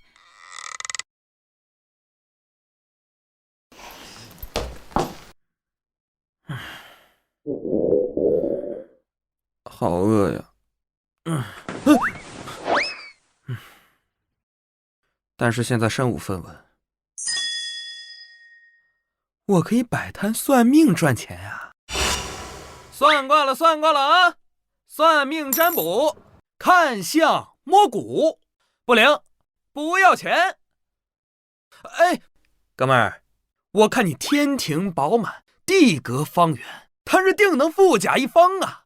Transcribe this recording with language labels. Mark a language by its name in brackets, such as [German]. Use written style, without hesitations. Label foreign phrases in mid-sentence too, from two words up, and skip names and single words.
[Chinese] 好餓呀。但是現在身無分文。我可以擺攤算命賺錢呀！算卦了，算卦了啊！算命占卜，看相摸骨，不靈，不要錢。哎，哥們兒，我看你天庭飽滿，地閣方圓，他日定能富甲一方啊！